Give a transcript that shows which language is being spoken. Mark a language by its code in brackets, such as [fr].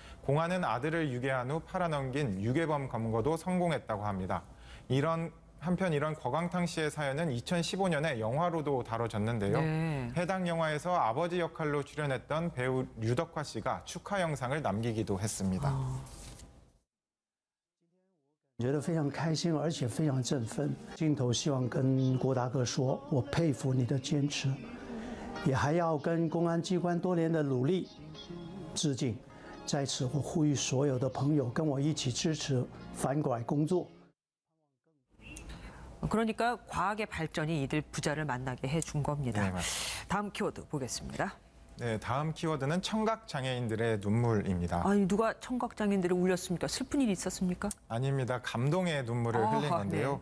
[ko] 공안은 아들을 유괴한 후 팔아넘긴 유괴범 검거도 성공했다고 합니다. 한편 이런 궈광탕 씨의 사연은 2015년에 영화로도 다뤄졌는데요. 네. 해당 영화에서 아버지 역할로 출연했던 배우 류덕화 씨가 축하 영상을 남기기도 했습니다. [zh] 觉得非常开心，而且非常振奋。镜头希望跟郭大哥说，我佩服你的坚持，也还要跟公安机关多年的努力致敬。在此，我呼吁所有的朋友跟我一起支持反拐工作。 [ko] 그러니까 과학의 발전이 이들 부자를 만나게 해준 겁니다. 네, 맞습니다. 다음 키워드 보겠습니다. 네, 다음 키워드는 청각 장애인들의 눈물입니다. 아니, 누가 청각 장애인들을 울렸습니까? 슬픈 일이 있었습니까? 아닙니다. 감동의 눈물을 흘린 건데요.